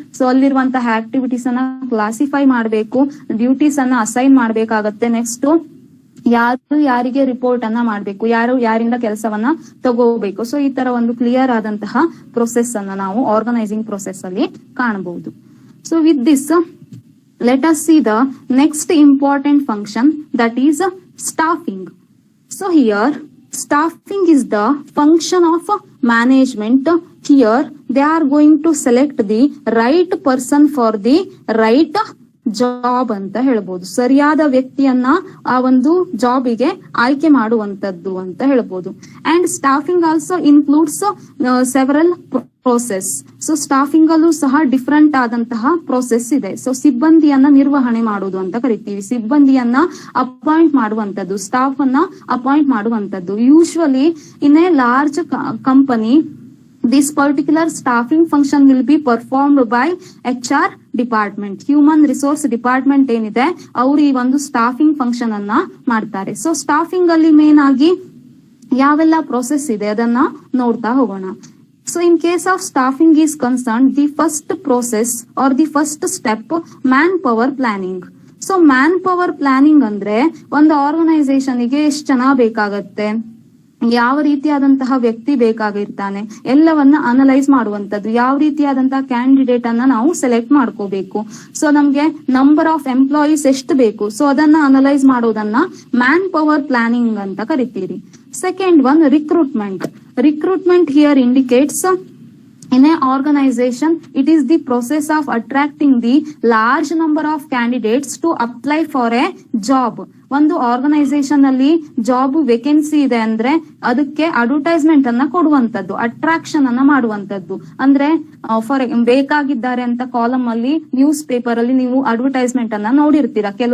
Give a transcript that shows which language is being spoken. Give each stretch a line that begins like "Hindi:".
Kannada: So ಅಲ್ಲಿರುವಂತಹ activities ಅನ್ನ classify ಮಾಡಬೇಕು, ಡ್ಯೂಟೀಸ್ ಅನ್ನ ಅಸೈನ್ ಮಾಡ್ಬೇಕಾಗತ್ತೆ. ನೆಕ್ಸ್ಟ್ ಯಾರು ಯಾರಿಗೆ ರಿಪೋರ್ಟ್ ಅನ್ನ ಮಾಡ್ಬೇಕು, ಯಾರು ಯಾರಿಂದ ಕೆಲಸವನ್ನ ತಗೋಬೇಕು. ಸೊ ಈ ತರ ಒಂದು ಕ್ಲಿಯರ್ ಆದಂತಹ ಪ್ರೊಸೆಸ್ ಅನ್ನ ನಾವು ಆರ್ಗನೈಸಿಂಗ್ ಪ್ರೊಸೆಸ್ ಅಲ್ಲಿ ಕಾಣಬಹುದು.
English: So with this let us see the next important function, that is staffing. So here staffing is the function of management. Here they are going to select the right person for the right
Kannada: job ಅಂತ ಹೇಳ್ಬೋದು. ಸರಿಯಾದ ವ್ಯಕ್ತಿಯನ್ನ ಆ ಒಂದು ಜಾಬಿಗೆ ಆಯ್ಕೆ ಮಾಡುವಂತದ್ದು ಅಂತ ಹೇಳ್ಬೋದು.
English: And staffing also includes several process.
Kannada: So staffing ಅಲ್ಲೂ ಸಹ ಡಿಫ್ರೆಂಟ್ ಆದಂತಹ ಪ್ರೋಸೆಸ್ ಇದೆ. ಸೊ ಸಿಬ್ಬಂದಿಯನ್ನ ನಿರ್ವಹಣೆ ಮಾಡುವುದು ಅಂತ ಕರಿತೀವಿ. ಸಿಬ್ಬಂದಿಯನ್ನ ಅಪಾಯಿಂಟ್ ಮಾಡುವಂತದ್ದು, ಸ್ಟಾಫ್ ಅನ್ನ ಅಪಾಯಿಂಟ್ ಮಾಡುವಂತದ್ದು.
English: usually in a large company this particular staffing function will be performed by HR department,
Kannada: human resource department ಏನಿದೆ ಅವರು ಈ ಒಂದು ಸ್ಟಾಫಿಂಗ್ ಫಂಕ್ಷನ್ ಅನ್ನ ಮಾಡ್ತಾರೆ. ಸೊ ಸ್ಟಾಫಿಂಗ್ ಅಲ್ಲಿ ಮೇನ್ ಆಗಿ ಯಾವೆಲ್ಲ ಪ್ರೋಸೆಸ್ ಇದೆ ಅದನ್ನ ನೋಡ್ತಾ ಹೋಗೋಣ.
English: So in case of staffing is concerned, the first process or the first step, manpower planning.
Kannada: So manpower planning ಅಂದ್ರೆ ಒಂದು ಆರ್ಗನೈಸೇಷನ್ ಗೆ ಎಷ್ಟು ಜನ ಬೇಕಾಗತ್ತೆ, ಯಾವ ರೀತಿಯಾದಂತಹ ವ್ಯಕ್ತಿ ಬೇಕಾಗಿರ್ತಾನೆ, ಎಲ್ಲವನ್ನ ಅನಲೈಸ್ ಮಾಡುವಂತದ್ದು. ಯಾವ ರೀತಿಯಾದಂತಹ ಕ್ಯಾಂಡಿಡೇಟ್ ಅನ್ನ ನಾವು ಸೆಲೆಕ್ಟ್ ಮಾಡ್ಕೋಬೇಕು, ಸೊ ನಮ್ಗೆ ನಂಬರ್ ಆಫ್ ಎಂಪ್ಲಾಯೀಸ್ ಎಷ್ಟು ಬೇಕು, ಸೊ ಅದನ್ನ ಅನಲೈಸ್ ಮಾಡೋದನ್ನ ಮ್ಯಾನ್ ಪವರ್ ಪ್ಲಾನಿಂಗ್ ಅಂತ ಕರಿತೀರಿ.
English: Second one, recruitment. Recruitment here indicates in a organization, it is the process of attracting the large number of candidates to apply for a job.
Kannada: ಒಂದು organisation ಅಲ್ಲಿ job vacancy ಇದೆ ಅಂದ್ರೆ ಅದಕ್ಕೆ advertisement ಅನ್ನ ಕೊಡುವಂತದ್ದು, attraction ಅನ್ನ ಮಾಡುವಂತದ್ದು. ಅಂದ್ರೆ ಫಾರ್ ಬೇಕಾಗಿದ್ದಾರೆ ಅಂತ ಕಾಲಮ್ ಅಲ್ಲಿ ನ್ಯೂಸ್ ಪೇಪರ್ ಅಲ್ಲಿ ನೀವು ಅಡ್ವರ್ಟೈಸ್ಮೆಂಟ್ ಅನ್ನ ನೋಡಿರ್ತೀರಾ.